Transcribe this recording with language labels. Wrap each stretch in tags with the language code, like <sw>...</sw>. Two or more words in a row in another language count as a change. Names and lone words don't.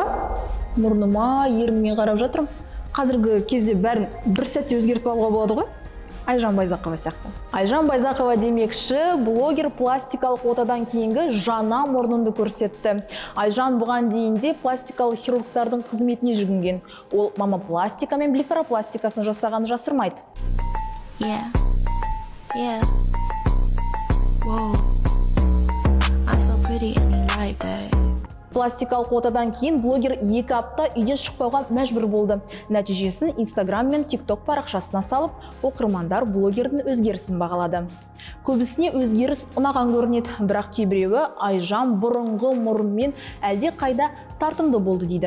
<kk>Мұрныма, ерніме қарап жатырмын. Қазіргі кезде бәрін бір сәтте өзгертіп алуға болады ғой? Айжан Байзақова сияқты. Айжан Байзақова демекші, блогер пластикалық отадан кейінгі жаңа мұрнынды көрсетті. Айжан бұған дейінде пластикалық хирургтардың қызметіне жүгінген. Ол мамопластика мен блефаропластикасын жасағаны жасырмайды.</kk> <en>Whoa, I'm so pretty and you like that.</en> <kk>Пластикалық отадан кейін блогер 2 апта үйден шықпауға мәжбүр болды. Нәтижесін Инстаграм мен TikTok парақшасына салып, оқырмандар блогердің өзгерісін бағалады. Көбісіне өзгеріс ұнаған көрінеді, бірақ кейбіреуі Айжан бұрынғы мұрынмен әлде қайда тартымды болды дейді.</kk>